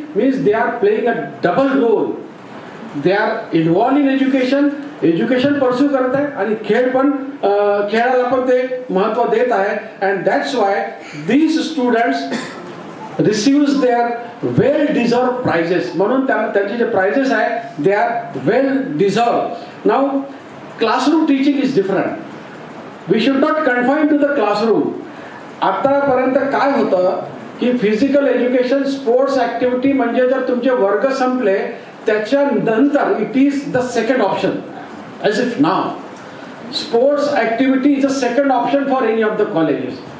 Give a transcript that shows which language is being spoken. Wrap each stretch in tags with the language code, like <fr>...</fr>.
<en>Means they are playing a double role. They are involve in education</en> <mr>pursue करत आहे आणि खेळ पण खेळाला पण ते महत्त्व देत आहे.</mr> <en>And that's why these students receives their well deserved prizes.</en> <mr>म्हणून त्यांचे जे प्राइजेस आहे</mr> <en>they are well deserved. Now classroom teaching is different. We should not confine to the classroom.</en> <mr>आतापर्यंत काय होतं की फिजिकल एज्युकेशन, स्पोर्ट्स ऍक्टिव्हिटी म्हणजे जर तुमचे वर्ग संपले त्याच्यानंतर</mr> <en>It is the second option. As if now sports activity is a second option for any of the colleges.</en>